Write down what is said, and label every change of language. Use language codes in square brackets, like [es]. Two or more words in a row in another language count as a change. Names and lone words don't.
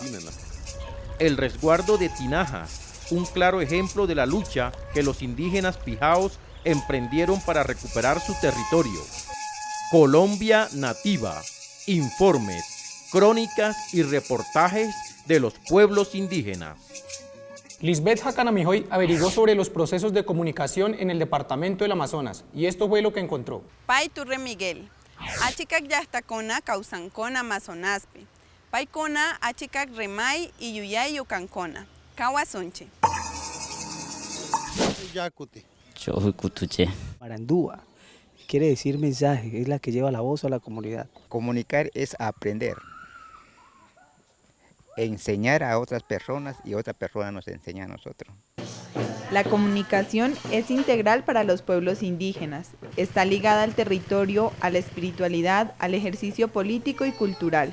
[es] El resguardo de tinajas, un claro ejemplo de la lucha que los indígenas pijaos emprendieron para recuperar su territorio. Colombia Nativa, informes, crónicas y reportajes de los pueblos indígenas. Lisbeth Jacanamijoy averiguó sobre los procesos de comunicación en el departamento del Amazonas y esto fue lo que encontró. [qu] Pai Turre Miguel, achikak yastacona causancona amazonaspe, paicona achikak remay y yuyay yocancona, kawasonche. [es] Marandúa quiere decir mensaje, es la que lleva la voz a la comunidad. Comunicar es aprender. Enseñar a otras personas y otras personas nos enseñan a nosotros. La comunicación es integral para los pueblos indígenas. Está ligada al territorio, a la espiritualidad, al ejercicio político y cultural.